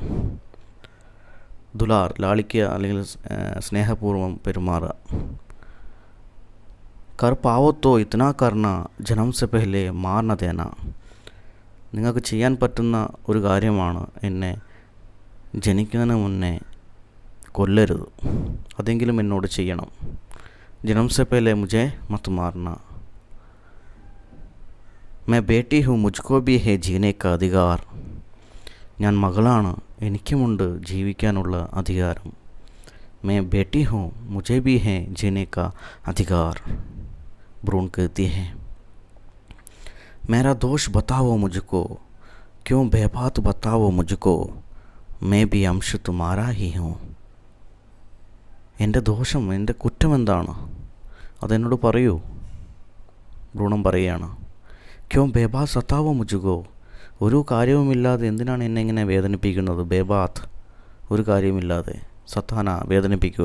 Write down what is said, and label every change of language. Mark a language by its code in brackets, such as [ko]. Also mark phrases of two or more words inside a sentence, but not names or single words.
[ml] ദുലാർ, ലാളിക്കുക അല്ലെങ്കിൽ സ്നേഹപൂർവ്വം പെരുമാറുക. [hi] कर पाओ तो इतना करना जन्म से पहले मार न देना. [ml] നിങ്ങൾക്ക് ചെയ്യാൻ പറ്റുന്ന ഒരു കാര്യമാണ് എന്നെ ജനിക്കുന്നതിന് മുന്നേ കൊല്ലരുത്. അതെങ്കിലും എന്നോട് ചെയ്യണം. [hi] जन्म से पहले मुझे मत मारना. मैं बेटी हूँ, मुझको भी है जीने का अधिकार. [ml] ഞാൻ മകളാണ്, എനിക്കുമുണ്ട് ജീവിക്കാനുള്ള അധികാരം. [hi] मैं बेटी हूँ, मुझे भी है जीने का अधिकार. भ्रूण कहती है. मेरा दोष बताओ मुझको, क्यों बेबात बताओ मुझको. मैं भी अंश तुम्हारा ही हूँ. [ml] എൻ്റെ ദോഷം, എൻ്റെ കുറ്റം എന്താണ്? അതെന്നോട് പറയൂ. ഭ്രൂണം പറയുകയാണ്. [hi] क्यों बेबात सताओ मुझको, [ml] ഒരു കാര്യവുമില്ലാതെ എന്തിനാണ് എന്നെ ഇങ്ങനെ വേദനിപ്പിക്കുന്നത്? ബേബാത്ത്, ഒരു കാര്യവുമില്ലാതെ സത്താന വേദനിപ്പിക്കുക.